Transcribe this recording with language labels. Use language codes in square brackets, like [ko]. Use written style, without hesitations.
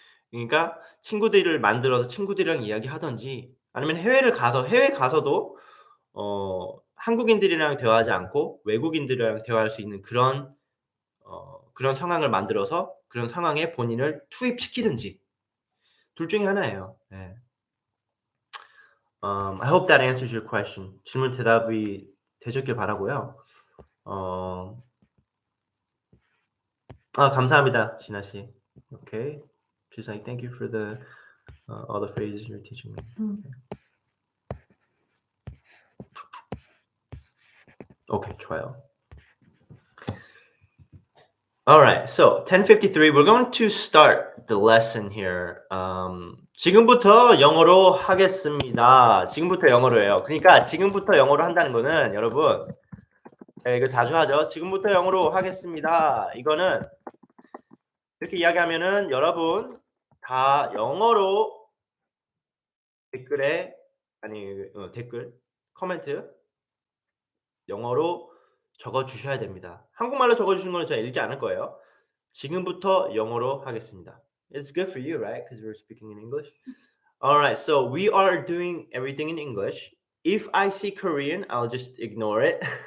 [ko] 그러니까 친구들을 만들어서 친구들이랑 이야기하든지 아니면 해외 가서도 한국인들이랑 대화하지 않고 외국인들이랑 대화할 수 있는 그런 상황을 만들어서 그런 상황에 본인을 투입시키든지 둘 중에 하나예요. 네. [en] I hope that answers your question. [ko] 질문 대답이 되셨길 바라고요. 감사합니다, 진아 씨. Okay. [en] She's like, thank you for the all the phrases you're teaching me. [ko] Okay, 좋아요. [en] All right, so 10:53. We're going to start the lesson here. [ko] 지금부터 영어로 하겠습니다. 지금부터 영어로예요. 그러니까 지금부터 영어로 한다는 거는 여러분, 제가 이거 자주 하죠. 지금부터 영어로 하겠습니다. 이거는 이렇게 이야기하면은 여러분 다 영어로 댓글에 댓글 코멘트 영어로 적어 주셔야 됩니다. 한국말로 적어 주신 거는 제가 읽지 않을 거예요. 지금부터 영어로 하겠습니다. [en] It's good for you, right? Because we're speaking in English. All right, so we are doing everything in English. If I see Korean, I'll just ignore it.